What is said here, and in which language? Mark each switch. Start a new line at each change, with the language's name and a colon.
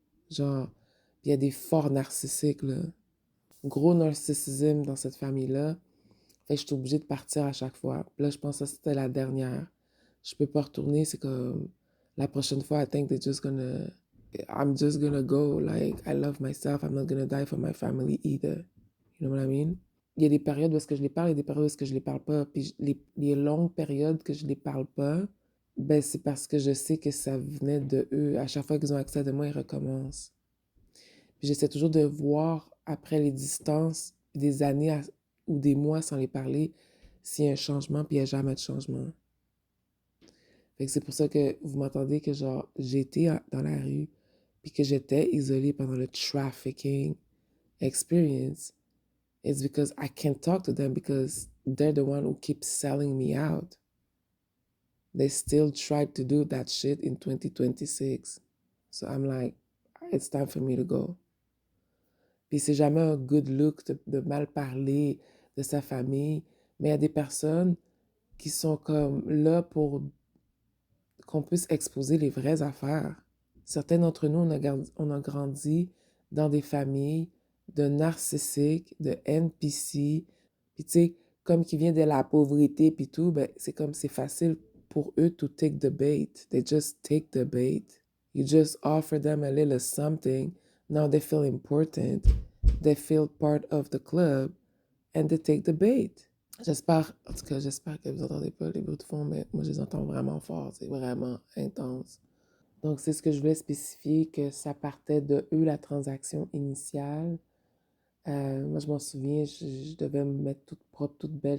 French: Genre, il y a des forts narcissiques, là. Gros narcissisme dans cette famille-là. Fait que je suis obligée de partir à chaque fois. Puis là, je pense que ça, c'était la dernière. Je peux pas retourner, c'est comme la prochaine fois,
English: I think I'm just gonna go. Like, I love myself. I'm not gonna die for my family either. You know what I mean?
French: Il y a des périodes où est-ce que je les parle et des périodes où est-ce que je les parle pas. Puis les longues périodes que je les parle pas, ben c'est parce que je sais que ça venait de eux. À chaque fois qu'ils ont accès à moi, ils recommencent. Puis j'essaie toujours de voir, après les distances, des années ou des mois sans les parler, s'il y a un changement, puis il n'y a jamais de changement. Fait que c'est pour ça que vous m'entendez que genre, j'étais dans la rue, puis que j'étais isolée pendant le
English: trafficking experience. It's because I can't talk to them because they're the one who keeps selling me out. They still tried to do that shit in 2026. So I'm like, it's time for me to go.
French: Puis c'est jamais un
English: good look
French: de mal parler de sa famille, mais il y a des personnes qui sont comme là pour qu'on puisse exposer les vraies affaires. Certains d'entre nous, on a grandi dans des familles de narcissiques, de NPC, puis tu sais, comme qui vient de la pauvreté puis tout, ben c'est comme c'est facile pour eux
English: to take the bait. They just take the bait. You just offer them a little something. Now they feel important. They feel part of the club and they take the bait.
French: J'espère, en tout cas, j'espère que vous n'entendez pas les bruits de fond, mais moi, je les entends vraiment fort. C'est vraiment intense. Donc, c'est ce que je voulais spécifier, que ça partait de eux, la transaction initiale. Moi, je m'en souviens, je devais me mettre toute propre, toute belle.